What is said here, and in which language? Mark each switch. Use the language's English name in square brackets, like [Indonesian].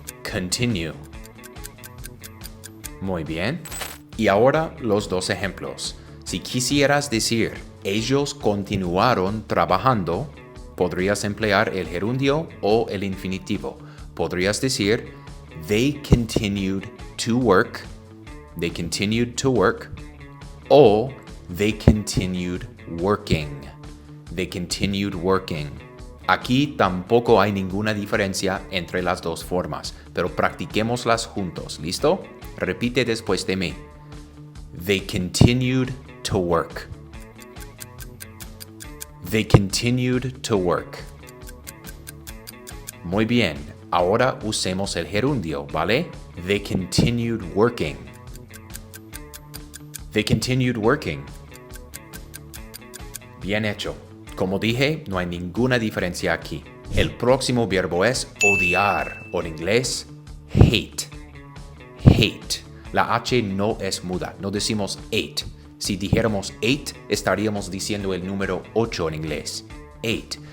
[English] Continue. [Spanish] Muy bien. Y ahora los 2 ejemplos. Si quisieras decir, ellos continuaron trabajando, podrías emplear el gerundio o el infinitivo. Podrías decir, [English] they continued to work. They continued to work. O they continued working. They continued working. [Spanish] Aquí tampoco hay ninguna diferencia entre las 2 formas, pero practiquémoslas juntos. ¿Listo? Repite después de mí. [English] They continued to work. They continued to work. [Spanish] Muy bien. Ahora usemos el gerundio, ¿vale? [English] They continued working. They continued working. [Spanish] Bien hecho. Como dije, no hay ninguna diferencia aquí. El próximo verbo es odiar, o en inglés, hate. Hate. La H no es muda, no decimos 8. Si dijéramos 8, estaríamos diciendo el número 8 en inglés. 8.